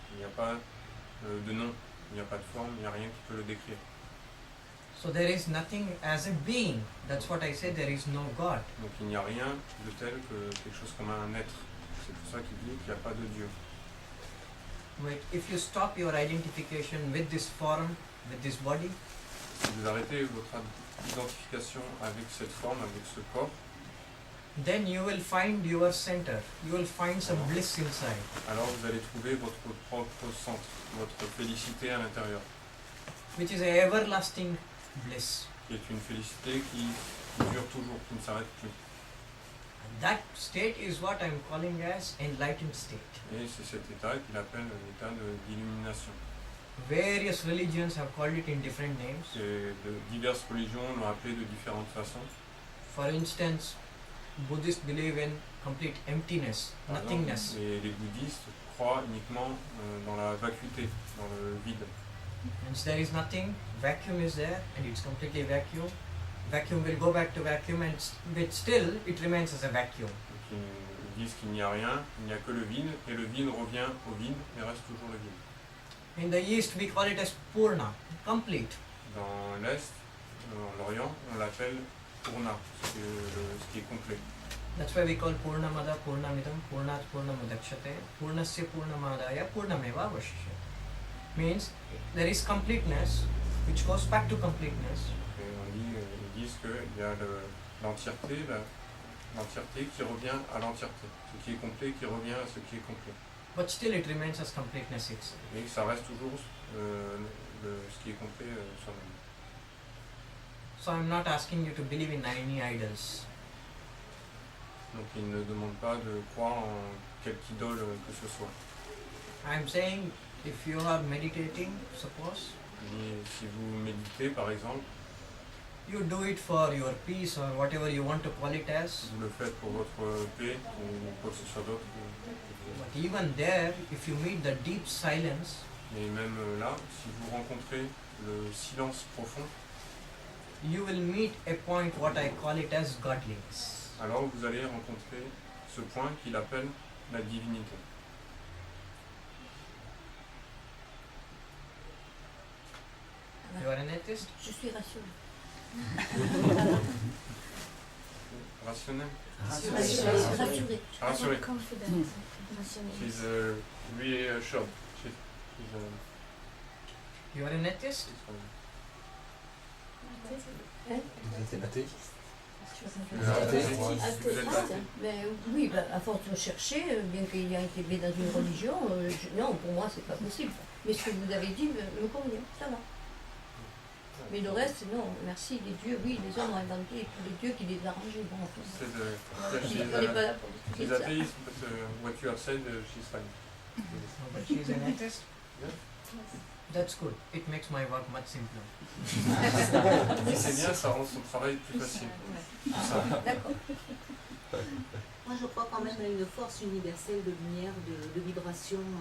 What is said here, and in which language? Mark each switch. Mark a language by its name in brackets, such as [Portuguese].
[French] Il n'y a pas de nom, il n'y a pas de forme, il n'y a rien qui peut le décrire. [English] So there is nothing as a being. That's what I say, there is no God. [French] Donc il n'y a rien de tel que quelque chose comme un être. C'est pour ça qu'il dit qu'il n'y a pas de Dieu. [English] But if you stop your identification with this form, with this body, [French] Si vous arrêtez votre identification avec cette forme, avec ce corps, [English] then you will find your center. You will find some bliss inside. [French] alors vous allez trouver votre propre centre, votre félicité à l'intérieur, [English] Which is a everlasting bliss. [French] qui est une félicité qui dure toujours, qui ne s'arrête plus. [English] And that state is what I'm calling as enlightened state. [French] Et c'est cet état qu'il appelle l'état d'illumination. [English] Various religions have called it in different names. [French] Diverses religions l'ont appelé de différentes façons. [English] For instance, Buddhists believe in complete emptiness, [French] Par exemple, [English] nothingness. [French] les bouddhistes croient uniquement dans la vacuité, dans le vide. [English] Once there is nothing, vacuum is there and it's completely vacuum. Vacuum will go back to vacuum and but still it remains as a vacuum. [French] Donc, ils disent qu'il n'y a rien, il n'y a que le vide, et le vide revient au vide, mais reste toujours le vide. [English] In the East we call it as Purna, complete. [French] Dans l'Est, en Orient, on l'appelle Purna, ce qui est complet. [Sanskrit] That's why we call Purnamada Purnamidam Purnat Purnamudakshate Purnasya Purnamadaya Purnameva Vashishyate. [English] Means there is completeness which goes back to completeness. [French] Et ils disent qu'il y a l'entièreté qui revient à l'entièreté. Ce qui est complet qui revient à ce qui est complet. [English] But still it remains as completeness itself. [French] Et ça reste toujours ce qui est complet soi-même. [English] So I'm not asking you to believe in any idols. [French] Donc il ne demande pas de croire en quelque idole que ce soit. [English] I'm saying if you are meditating, suppose, [French] Et si vous méditez par exemple, [English] you do it for your peace or whatever you want to call it as. [French] vous le faites pour votre paix ou quoi que ce soit d'autre. [English] But even there, if you meet the deep silence, [French] Mais même là, si vous rencontrez le silence profond, [English] you will meet a point what I call it as godliness. [French] alors vous allez rencontrer ce point qu'il appelle la divinité. [English] You are an atheist? [French] Je suis rassurée. Rationnel. Rassurée. Rassuré. [English] Confident. Rationalist. She's reassured. She's You are an atheist? [French] Vous êtes athée? Vous êtes athée. Ben, oui, ben, à force de chercher, bien qu'il ait été dans une religion, non, pour moi, c'est pas possible. Mais ce que vous avez dit me convient, ça va. Mais le reste, non, merci, les dieux, oui, les hommes ont inventé tous les dieux qui les arrangeaient. Bon, C'est on n'est pas là pour discuter [English] she's [French] de ça. [English] atheist, but what you have said, she's fine. But she is an atheist? Yeah. That's good. It makes my work much simpler. [French] Si c'est bien, ça rend son travail plus facile. D'accord. Moi, je crois quand même à une force universelle de lumière, de vibration.